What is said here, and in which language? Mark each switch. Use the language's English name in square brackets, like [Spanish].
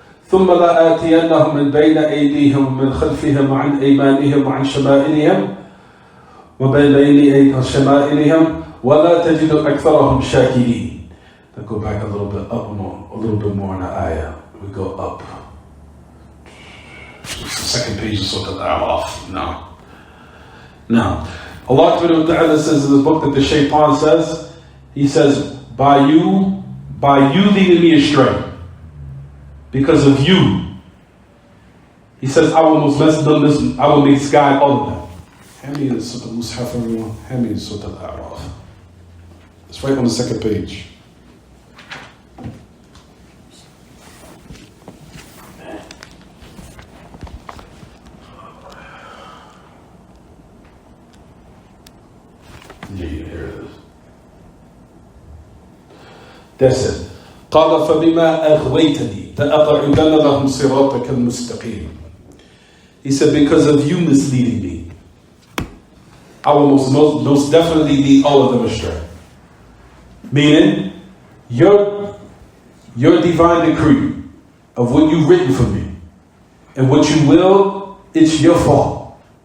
[Arabic] ثم لآتينهم من بين أيديهم ومن خلفهم وعن أيمانهم وعن شمائلهم وبين أيديهم شمائلهم ولا تجد أكثرهم شاكرين. [English] Let's go back a little bit more in the ayah. We go up. It's the second page of Surah Al-A'raf. Now, Allah Ta'ala says in the book that the shaitan says, he says, by you leading me astray. Because of you. He says, I will misguide all of them. Hand me the Surah Al-Mushaf, everyone. Hand me the Surah Al-A'raf. It's right on the second page. Yeah, here it is. That's it. [Arabic] قال فبما أغويتني لأقعدن لهم صراطك المستقيم. [English] He said, because of you misleading me, I will most definitely lead all of them astray. Meaning, your divine decree of what you've written for me and what you will, it's your fault.